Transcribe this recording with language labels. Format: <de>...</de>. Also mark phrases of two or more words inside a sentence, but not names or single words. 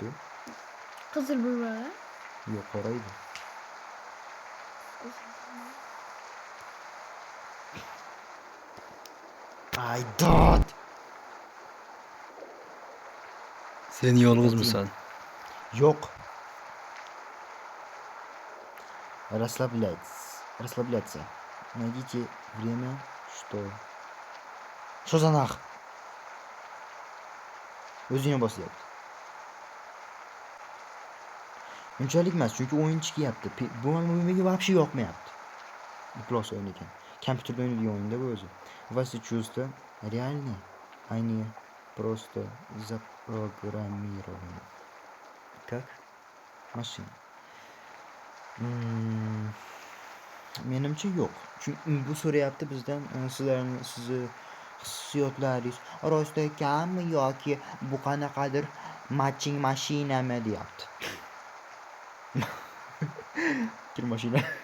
<uz>Qizil bulvalar. Yo'q, qora edi. Ay, dod! Sen yolg'izmisan? Yo'q.</uz> <ru>Расслабляться. Найдите время, что за нах?</ru> <uz>O'zingni bosyapti. Unchalik emas, chunki o'yin chiqyapti. Bu menga вообще yoqmayapti. Iplos o'yin ekan. Kompyuterda o'ynaydigan o'yinda bu o'zi.</uz> <ru>Ваши чувства реальны, они просто запрограммированы. Как? Машина.</ru> <uz>Menimcha yo'q. Chunki bu so'rayapti bizdan sizni hissiyotlaringiz rost ekanmi yoki bu qanaqadir matching mashinami deyapti. Kir mashina.</uz>